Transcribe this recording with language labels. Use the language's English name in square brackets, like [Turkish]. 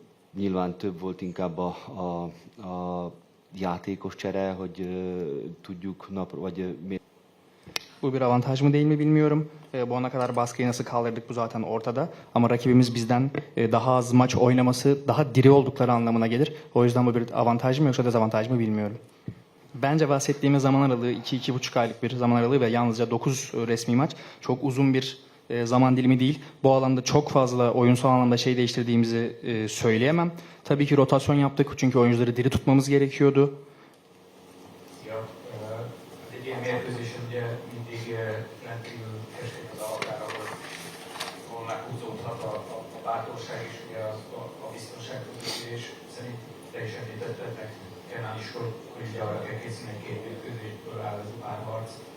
[Hungarian] Nyilván több volt inkább a játékos csere, hogy tudjuk vagy [Turkish] Bu bir avantaj mı değil mi bilmiyorum. Bu ana kadar baskıyı nasıl kaldırdık bu zaten ortada. Ama rakibimiz bizden daha az maç oynaması, daha diri oldukları anlamına gelir. O yüzden bu bir avantaj mı yoksa dezavantaj mı bilmiyorum. Bence bahsettiğimiz zaman aralığı 2-2,5 aylık bir zaman aralığı ve yalnızca 9 resmi maç çok uzun bir zaman dilimi değil. Bu alanda çok fazla oyunsal anlamda şey değiştirdiğimizi söyleyemem. Tabii ki rotasyon yaptık çünkü oyuncuları diri tutmamız gerekiyordu. [Hungarian] Ja, egy ilyen mérkőzésen ugye mindig rendkívül esik az a határ, ahol meghúzódhat a bátorság és ugye a biztonság és szerint te is említetted meg Kenan is, hogy ugye arra kell készülni, 2 mérkőzésből áll az párharc.